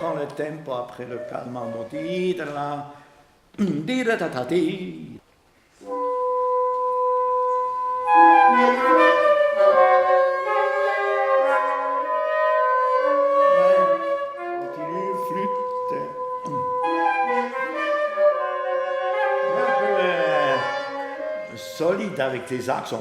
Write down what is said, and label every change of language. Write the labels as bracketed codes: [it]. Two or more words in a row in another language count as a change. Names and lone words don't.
[fr] tempo après le calmando. Di-da-la, di-da-da-da-di. Continue, flûte. Un peu solide avec tes accents.